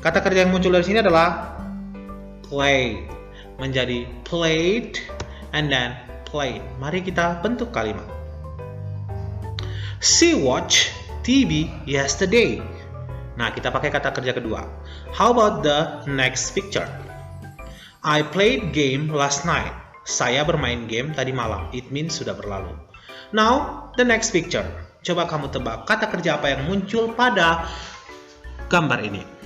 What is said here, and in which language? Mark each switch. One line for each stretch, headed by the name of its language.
Indonesian: Kata kerja yang muncul dari sini adalah play menjadi played
English: and then
Indonesian: played. Mari kita bentuk kalimat.
English: She watched TV yesterday.
Indonesian: Nah, kita pakai kata kerja kedua.
English: How about the next picture? I played game last night.
Indonesian: Saya bermain game tadi malam.
English: It means
Indonesian: sudah berlalu.
English: Now, the next picture.
Indonesian: Coba kamu tebak kata kerja apa yang muncul pada gambar ini.